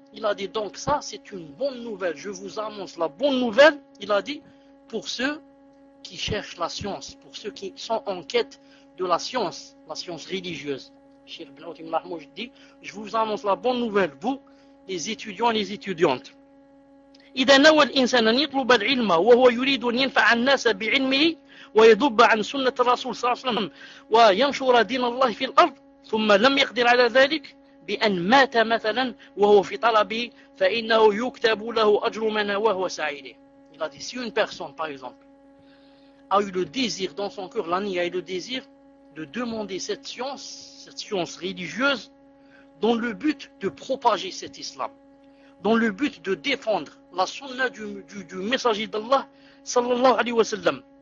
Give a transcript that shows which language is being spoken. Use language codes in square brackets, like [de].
[fr] Il a dit donc ça c'est une bonne nouvelle. Je vous annonce la bonne nouvelle. Il a dit pour ceux qui cherchent la science, pour ceux qui sont en quête de la science religieuse. Cheikh Ibn Othim Lahmouj dit je vous annonce la bonne nouvelle, vous, les étudiants et les étudiantes. [ar] إِذَا نَوَى الْإِنسَانَ يَطْلُبَ الْعِلْمَ وَهُوَ يُرِيدُ أَنْ يَنْفَعَ النَّاسَ بِعِلْمِهِ ويذب عن سنة الرسول صلى الله عليه وسلم وينشر دين الله في الأرض ثم لم يقدر على ذلك بأن مات مثلا وهو في طلبه فإنه يكتب له أجر من وهو سعيده. [fr] Il a dit si une personne par exemple a eu le désir dans son cœur, l'ami a eu le désir de demander cette science religieuse dans le but de propager cet islam, dans le but de défendre la sunna du messager d'Allah sallallahu alayhi wa sallam.